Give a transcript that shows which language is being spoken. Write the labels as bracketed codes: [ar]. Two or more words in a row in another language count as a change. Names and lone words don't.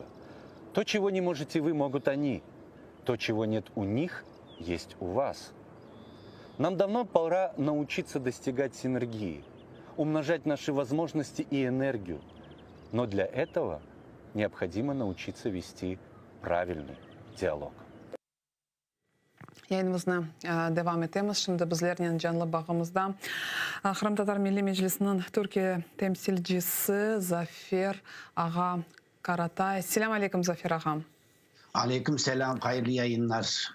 [ru] То, чего не можете вы, могут они. То, чего нет у них, есть у вас. Нам давно пора научиться достигать синергии, умножать наши возможности и энергию. Но для этого необходимо научиться вести правильный диалог. [crh] Yayınımızı devam etemiz. Şimdi bizlerinin canlı bağımızda Kırım Tatar Milli Meclisi'nin Türkiye temsilcisi Zafer Ağa Karatay. Selam aleyküm Zafer Ağam. Aleyküm selam, hayırlı yayınlar.